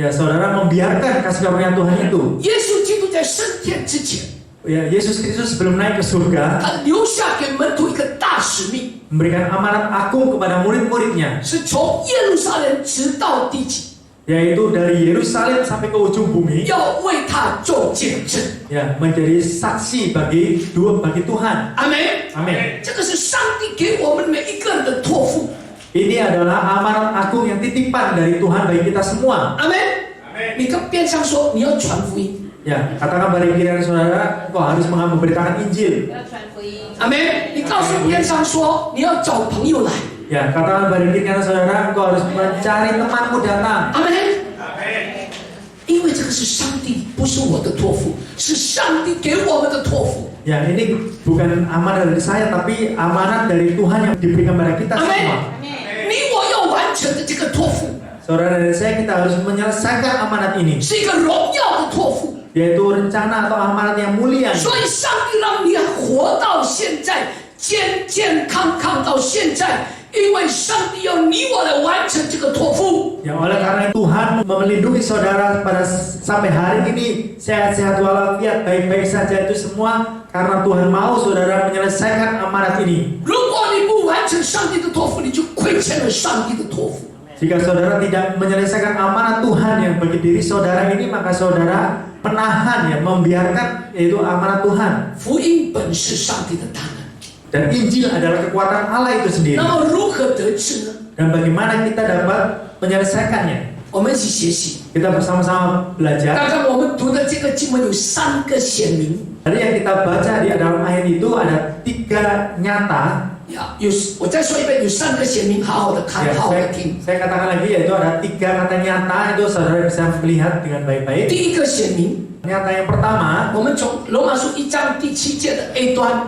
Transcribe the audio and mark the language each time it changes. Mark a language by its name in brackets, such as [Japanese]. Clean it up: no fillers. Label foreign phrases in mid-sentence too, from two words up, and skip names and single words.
[Indonesian] Ya, saudara membiarkan kasih karunia Tuhan itu. [Chinese] 耶稣基督在升天之前， [Indonesian] Ya, Yesus Kristus sebelum naik ke surga [Chinese] 他留下给门徒一个大使命， [Indonesian] memberikan amanat agung kepada murid-muridnya, [Chinese] 是从耶路撒冷直到地极， [Indonesian] yaitu dari Yerusalem sampai ke ujung bumi, [Chinese] 要为他做见证。 [Indonesian] ya, menjadi saksi bagi Tuhan. [Chinese] 阿门。 [Indonesian] Amin. [Chinese] 这个是上帝给我们每一个人的托付。 [Indonesian] Ini adalah amanat agung yang titipan dari Tuhan bagi kita semua. [Chinese] 阿门。你跟边上说你要传福音。 [Indonesian] Ya, katakan pada pikiran saudara, kau harus memberitakan Injil. [Chinese] 要传福音。阿门。你告诉边上说你要找朋友来。 [Indonesian] Ya, katakan pada pikiran saudara, kau harus mencari temanmu datang. [Chinese] 阿门。因为这个是上帝，不是我的托付，是上帝给我们的托付。 [Indonesian] Ya, ini bukan amanat dari saya, tapi amanat dari Tuhan yang diberikan pada kita [Chinese] 阿 [Indonesian] semua. [Chinese] 门。你我要完成的这个托付， [Indonesian] Saudara dan saya, kita harus menyelesaikan amanat ini, [Chinese] 是一个荣耀的托付。 [Indonesian] yaitu rencana atau amanat yang mulia. [Chinese] 所以上帝让你活到现在，健健康康到现在，因为上帝要你我来完成这个托付。 [Indonesian] Ya, oleh karena Tuhan melindungi saudara pada sampai hari ini sehat-sehat walafiat, baik-baik saja, itu semua karena Tuhan mau saudara menyelesaikan amanat ini. [Chinese] 如果你不完成上帝的托付，你就亏欠了上帝的托付。 [Indonesian] Jika saudara tidak menyelesaikan amanat Tuhan yang bagi diri saudara ini, maka saudara menahan, ya, membiarkan, yaitu amanat Tuhan. [Chinese] 福音本是上帝的大能， [Indonesian] Dan Injil adalah kekuatan Allah itu sendiri. [Chinese] 那么如何得知呢？ [Indonesian] Dan bagaimana kita dapat menyelesaikannya? [Chinese] 我们一起学习。 [Indonesian] Kita bersama-sama belajar. [Chinese] 刚刚我们读的这个经文有3个显明。 [Indonesian] Tadi yang kita baca di dalam ayat itu ada 3 nyata. [Chinese] 我再说一遍，有3个显明，好好的看， [Indonesian] Ya, [Chinese] 好好的听。 [Indonesian] saya katakan lagi, yaitu ada 3 kata nyata, itu saudara bisa melihat dengan baik-baik. [Chinese] 第一个显明， [Indonesian] Nyata yang pertama, [Chinese] 我们从罗马书1章第7节的 A 端，